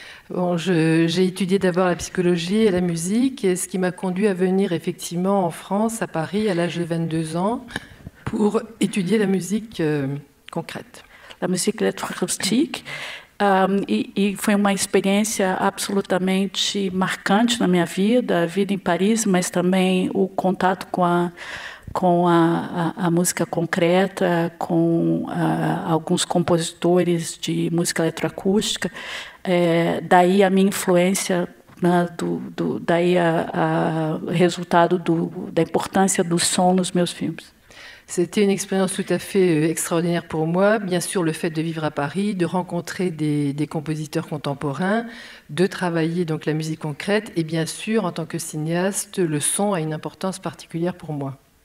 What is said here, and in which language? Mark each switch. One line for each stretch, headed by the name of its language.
French: Bon, j'ai étudié d'abord la psychologie et la musique, et ce qui m'a conduit à venir effectivement en France, à Paris, à l'âge de 22 ans, pour étudier la musique concrète. La musique eletroacústica.
Portuguese: E foi uma experiência absolutamente marcante na minha vida, a vida em Paris, mas também o contato com a música concreta, com alguns compositores de música eletroacústica. Daí a minha influência, né, daí resultado da importância do som nos meus filmes.
French: C'était une expérience tout à fait extraordinaire pour moi. Bien sûr, le fait de vivre à Paris, de rencontrer des compositeurs contemporains, de travailler donc la musique concrète, et bien sûr, en tant que cinéaste, le son a une importance particulière pour moi.